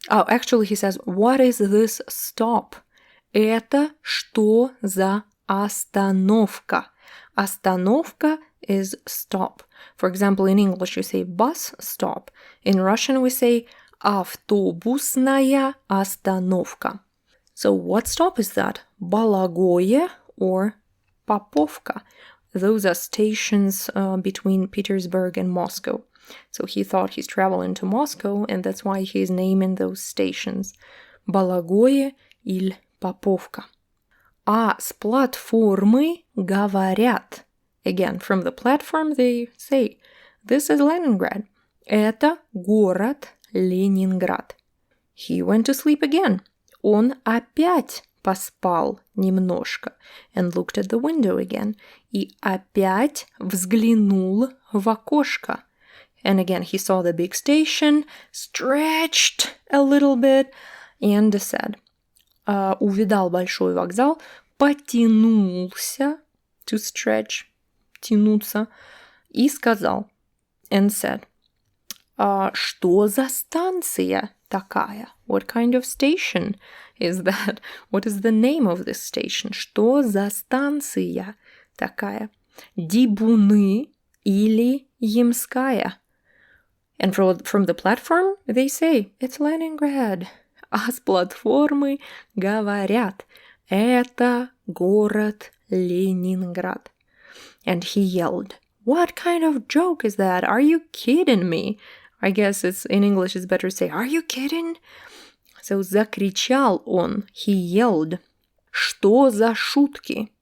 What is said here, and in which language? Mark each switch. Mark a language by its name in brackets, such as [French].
[English] Oh, actually he says, what is this stop? [Russian] Это что за остановка? [English] Остановка is stop. For example, in English you say bus stop. In Russian we say автобусная остановка. So what stop is that? Балагое or Поповка. Those are stations between Petersburg and Moscow. So he thought he's traveling to Moscow, and that's why he's naming those stations. [Russian] Балагое или Поповка. А с платформы говорят. [English] Again, from the platform they say, this is Leningrad. [Russian] Это город Ленинград. [English] He went to sleep again. [Russian] Он опять поспал немножко [English] and looked at the window again. [Russian] И опять взглянул в окошко. [English] And again, he saw the big station, stretched a little bit, and said, [Russian] увидал большой вокзал, потянулся, [English] to stretch, тянуться, [Russian] и сказал, [English] and said, [Russian] что за станция такая? [English] What kind of station is that? What is the name of this station? [Russian] Что за станция такая? Дибуны или Ямская? [English] And from the platform, they say, it's Leningrad. [Russian] А с платформы говорят, это город Ленинград. [English] And he yelled, what kind of joke is that? Are you kidding me? I guess it's in English it's better to say, are you kidding? [Russian] So закричал он, [English] he yelled, [Russian] что за шутки?